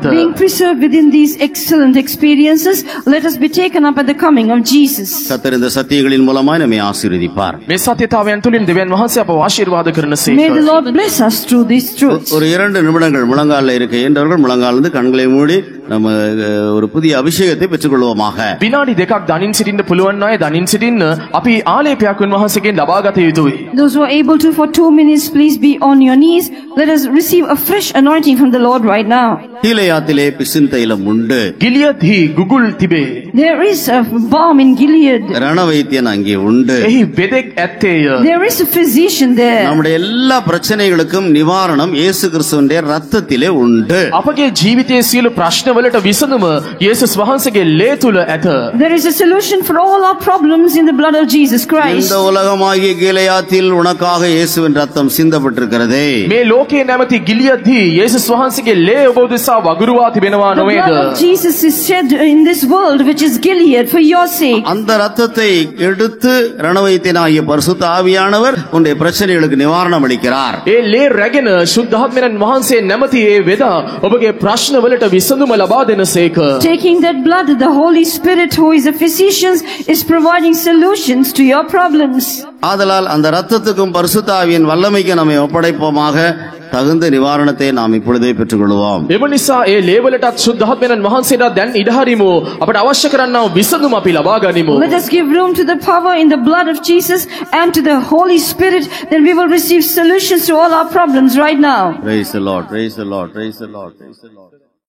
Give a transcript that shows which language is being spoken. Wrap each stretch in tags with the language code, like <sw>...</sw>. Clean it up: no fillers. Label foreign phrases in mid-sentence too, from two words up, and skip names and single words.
<en>Being preserved within these excellent experiences, let us be taken up at the coming of Jesus.</en> <ta>கர்த்தர் இந்த சத்தியங்களின் மூலமாய் நம்மை ஆசீர்வதிப்பார்.</ta> <si>මේ සත්‍යතාවයන් තුලින් දෙවියන් වහන්සේ අපව ආශිර්වාද</si> <en>May the</en> <si>කරනසේක.</si> <en>Lord bless us through these truths.</en> <ta>ஒரு 2 நிமிடங்கள் முழங்காலில் இருக்க இயன்றவர்கள் முழங்காலிருந்து கண்களை மூடி நம்ம ஒரு புதிய அபிஷேகத்தை பெற்றுக்கொள்வோமாக.</ta> <si>විනාඩි දෙකක් දනින් සිටින්න පුළුවන් අය දනින් සිටින්න අපි ආලේපයක් උන්වහන්සේගෙන් ලබා ගත යුතුයි.</si> <en>Those who are able to, for 2 minutes, please be on your knees. Let us receive a fresh anointing from the Lord right now.</en> <ta>கீலேயாத்திலே பிசின் தைலம் உண்டு.</ta> <si>ගිලියත්හි ගුගුල් තිබේ.</si> <en>There is a balm in Gilead.</en> <ta>ரணவைத்தியன் அங்கே உண்டு.</ta> <si>එහි බෙදෙක් ඇත්තේය.</si> <en>There is a physician there.</en> <ta>நம்முடைய எல்லா பிரச்சனைகளுக்கும் நிவாரணம் இயேசு கிறிஸ்துவின் ரத்தத்திலே உண்டு.</ta> <si>අපගේ ජීවිතයේ සියලු ප්‍රශ්නවලට විසඳුම යේසුස් වහන්සේගේ ලේ තුල ඇත.</si> <en>There is a solution for all our problems in the blood of Jesus Christ.</en> <ta>இந்த உலகமாகிய கீலேயாத்தில் உனக்காக இயேசுவின் ரத்தம் சிந்தப்பட்டிருக்கிறதே.</ta> <si>මේ ලෝකේ නැමැති ගිලියත්හි යේසුස් වහන්සේගේ ලේ ඔබ උදෙසා වගුරුවා තිබෙනවා</si> <en>The</en> <si>නොවේද?</si> <en>blood of Jesus is shed in this world, which is Gilead, for your sake.</en> <ta>அந்த ரத்தத்தை எடுத்து ரணவைத்தியனாகிய பரிசுத்த ஆவியானவர் உன்னுடைய பிரச்சனைகளுக்கு நிவாரணம் அளிக்கிறார்.</ta> <si>ඒ ලේ රැගෙන ශුද්ධාත්මයන් වහන්සේ නැමැති ඒ වෙදා ඔබගේ ප්‍රශ්නවලට විසඳුම ලබා දෙනසේක.</si> <en>Taking that blood, the Holy Spirit, who is a physician, is providing solutions to your problems.</en> <ta>ஆதலால் அந்த ரத்தத்துக்கும் பரிசுத்த ஆவியின் வல்லமைக்கு நம்மை ஒப்படைப்போமாக. தகுந்த நிவாரணத்தை நாம் இப்பொழுதே பெற்றுக்கொள்வோம்.</ta> <si>එම නිසා ඒ ලේවලටත් ශුද්ධාත්මයන් වහන්සේට දැන් ඉඩ හරිමු. අපට අවශ්‍ය කරන්නා වූ විසඳුම අපි ලබා ගනිමු.</si> <en>Let us give room to the power in the blood of Jesus and to the Holy Spirit, then we will receive solutions to all our problems right now. Praise the Lord, praise the Lord, praise the Lord, praise the Lord.</en>